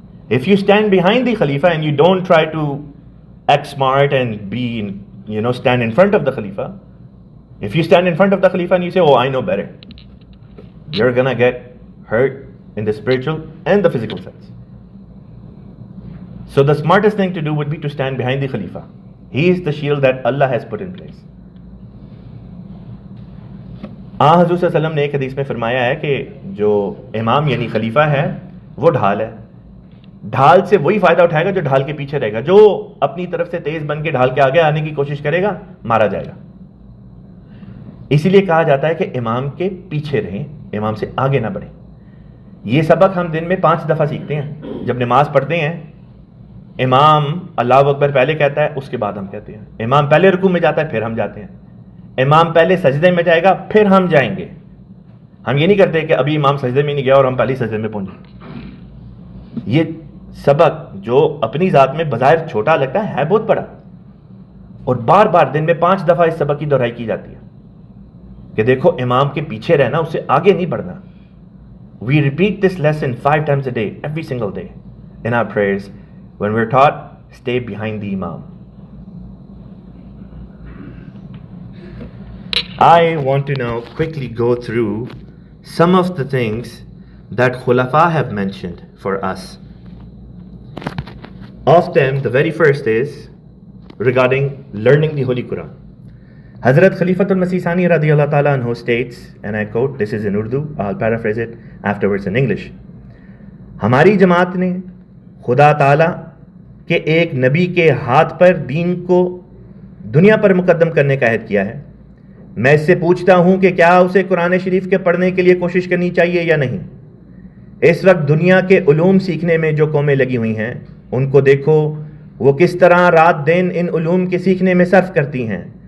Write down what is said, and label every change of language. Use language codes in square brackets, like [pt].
[en] If you stand behind the Khalifa and you don't try to act smart and stand in front of the Khalifa, if you stand in front of the Khalifa and you say, "Oh, I know better," you're gonna get hurt in the spiritual and the physical sense. So the smartest thing to do would be to stand behind the Khalifa. He is the shield that Allah has put in place. [ur] حضور صلی اللہ علیہ وسلم نے ایک حدیث میں فرمایا ہے کہ جو امام یعنی خلیفہ ہے وہ ڈھال ہے. ڈھال سے وہی فائدہ اٹھائے گا جو ڈھال کے پیچھے رہے گا. جو اپنی طرف سے تیز بن کے ڈھال کے آگے آنے کی کوشش کرے گا, مارا جائے گا. اسی لیے کہا جاتا ہے کہ امام کے پیچھے رہیں, امام سے آگے نہ بڑھیں. یہ سبق ہم دن میں 5 دفعہ سیکھتے ہیں. جب نماز پڑھتے ہیں, امام اللہ اکبر پہلے کہتا ہے, اس کے بعد ہم کہتے ہیں. امام پہلے رکوع میں جاتا ہے, پھر ہم جاتے ہیں. امام پہلے سجدے میں جائے گا, پھر ہم جائیں گے. ہم یہ نہیں کرتے کہ ابھی امام سجدے میں نہیں گیا اور ہم پہلے سجدے میں پہنچے. یہ سبق جو اپنی ذات میں بظاہر چھوٹا لگتا ہے بہت بڑا, اور بار بار دن میں 5 دفعہ اس سبق کی دہرائی کی جاتی ہے کہ دیکھو امام کے پیچھے رہنا, اس سے آگے نہیں بڑھنا. [en] We repeat this lesson 5 times a day, every single day in our prayers. When we're taught, stay behind the imam. I want to now quickly go through some of the things that Khulafa have mentioned for us. Of them, the very first is regarding learning the Holy Quran. Hazrat Khalifatul Masih Sani radiyallahu ta'ala anhu states, and I quote, this is in Urdu, I'll paraphrase it afterwards in English. [ur] ہماری جماعت نے خدا تعالی کے ایک نبی کے ہاتھ پر دین کو دنیا پر مقدم کرنے کا عہد کیا ہے. میں اس سے پوچھتا ہوں کہ کیا اسے قرآن شریف کے پڑھنے کے لیے کوشش کرنی چاہیے یا نہیں. اس وقت دنیا کے علوم سیکھنے میں جو قومیں لگی ہوئی ہیں, ان کو دیکھو وہ کس طرح رات دن ان علوم کے سیکھنے میں صرف کرتی ہیں.